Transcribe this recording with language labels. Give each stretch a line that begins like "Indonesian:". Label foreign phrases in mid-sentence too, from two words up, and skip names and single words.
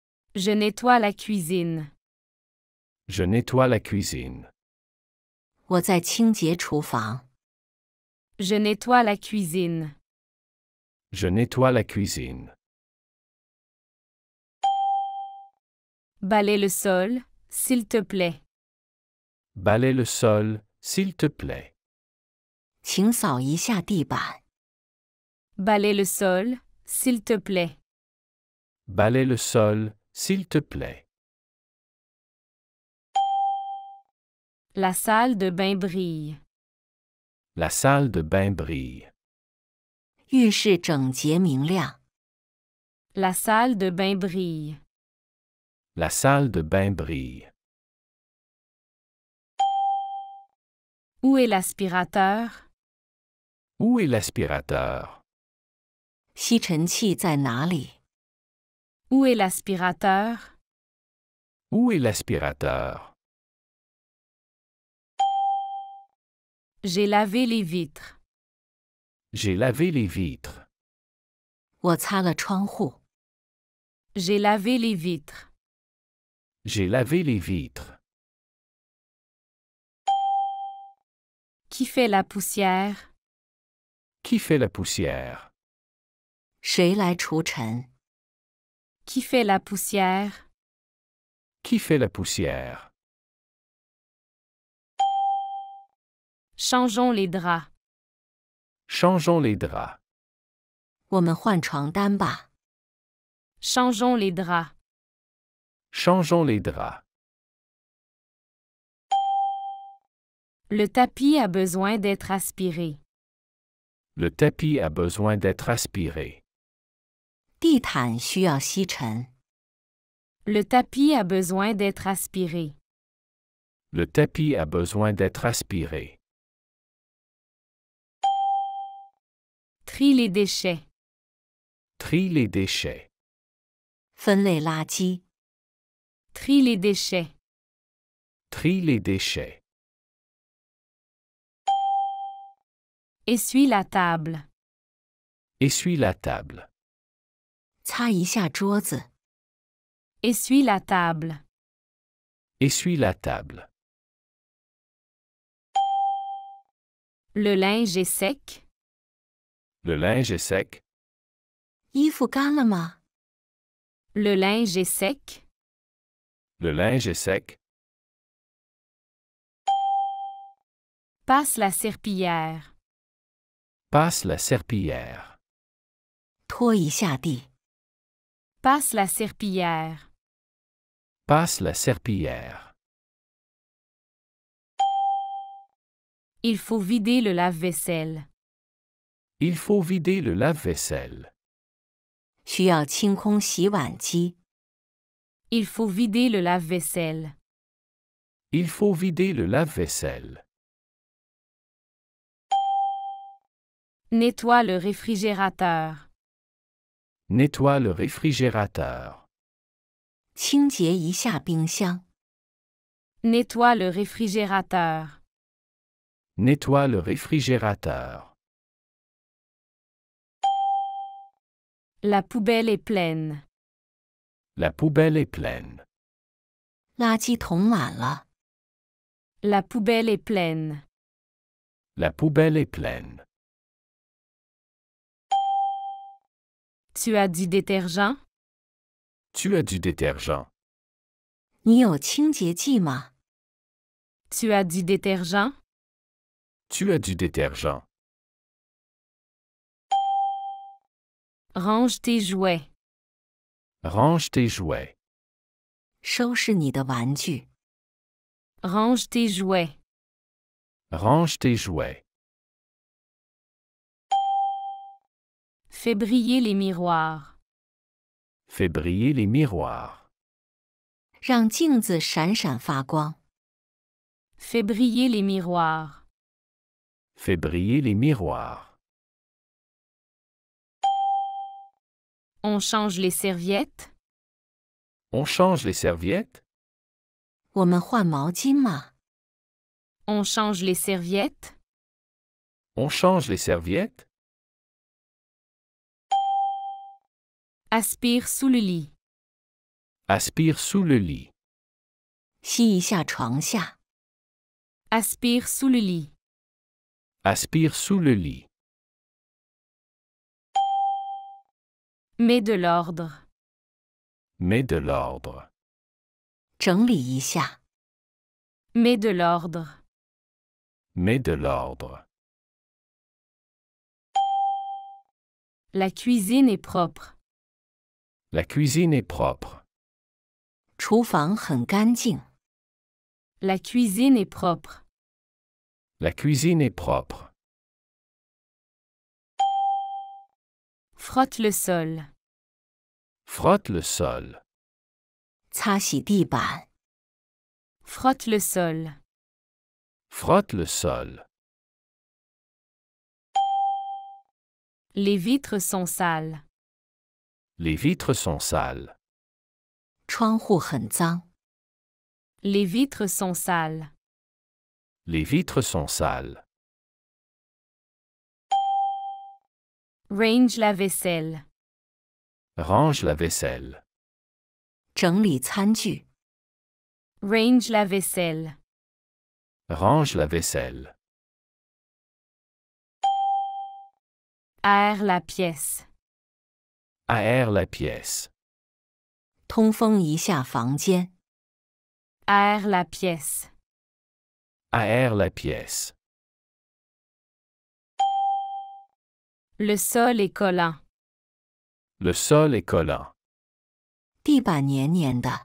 French: Je nettoie la cuisine. Je nettoie la cuisine.
Chinese: 我在清洁厨房。
French: Je nettoie la cuisine. Je nettoie la cuisine. Balaie le sol, s'il te plaît. Balaie le sol, s'il te plaît.
Chinese: 请扫一下地板。
French: Balaie le sol, s'il te plaît. Balaie le sol, s'il te plaît. La salle de bain brille. La salle de bain brille.
Chinese: 浴室整洁明亮。
French: La salle de bain brille. La salle de bain brille. Où est l'aspirateur? Où est l'aspirateur?
Chinese: 吸尘器在哪里？
French: Où est l'aspirateur? Où est l'aspirateur? J'ai lavé les vitres. J'ai lavé les vitres.
Chinese: 我擦了窗户。
French: J'ai lavé les vitres. J'ai lavé les vitres. Qui fait la poussière? Qui fait la poussière?
Chinese: 谁来除尘？
French: Qui fait la poussière? Qui fait la poussière? Changeons les draps. Changeons les draps.
Chinese: 我们换床单吧。
French: Changeons les draps. Changeons les draps. Le tapis a besoin d'être aspiré. Le tapis a besoin d'être aspiré.
Chinese: 地毯需要吸尘。
French: Le tapis a besoin d'être aspiré. Le tapis a besoin d'être aspiré. Trie les déchets. Trie les déchets.
Chinese: 分类垃圾。
French: Trie les déchets. Trie les déchets. Essuie la table. Essuie la table.
Chinese: 擦一下桌子。
French: Essuie la table. Essuie la table. Le linge est sec. Le linge est sec.
Chinese: 衣服干了吗？
French: Le linge est sec. Le linge est sec. Passe la serpillière. Passe la serpillière.
Chinese: 拖一下地。
French: Passe la serpillière. Passe la serpillière. Il faut vider le lave-vaisselle. Il faut vider le lave-vaisselle.
Chinese: 需要清空洗碗机。
French: Il faut vider le lave-vaisselle. Il faut vider le lave-vaisselle. Nettoie le réfrigérateur. Nettoie le réfrigérateur.
Chinese: 清洁一下冰箱。
French: Nettoie le réfrigérateur. Nettoie le réfrigérateur. La poubelle est pleine. La poubelle est pleine.
Chinese: 垃圾桶满了。
French: La poubelle est pleine. La poubelle est pleine. Tu as du détergent? Tu as du détergent.
Chinese: 你有清洁剂吗？
French: Tu as du détergent? Tu as du détergent. Range tes jouets. Range tes jouets.
Chinese: 收拾你的玩具。
French: Range tes jouets. Range tes jouets. Fais briller les miroirs. Fais briller les miroirs.
Chinese: 让镜子闪闪发光。
French: Fais briller les miroirs. Fais briller les miroirs. On change les serviettes? On change les serviettes?
Chinese: 我们换毛巾吗？
French: On change les serviettes? On change les serviettes? Aspire sous le lit. Aspire sous le lit.
Chinese: 吸一下床下，
French: Aspire sous le lit. Aspire sous le lit. Mets de l'ordre. Mets de l'ordre.
Chinese: 整理一下，
French: Mets de l'ordre. Mets de l'ordre. La cuisine est propre. La cuisine est propre.
Chinese: 厨房很干净，
French: La cuisine est propre. La cuisine est propre. Frotte le sol. Frotte le sol.
Chinese: 擦洗地板，
French: Frotte le sol. Frotte le sol. Les vitres sont sales. Les vitres sont sales.
Chinese: 窗户很脏，
French: Les vitres sont sales. Les vitres sont sales. Range la vaisselle. Range la vaisselle.
Chinese: 整理餐具，
French: Range la vaisselle. Range la vaisselle. Aère la pièce. Aère la pièce.
Chinese: 通风一下房间，
French: Aère la pièce. Aère la pièce. Le sol est collant. Le sol est collant.
Chinese: 地板黏黏的，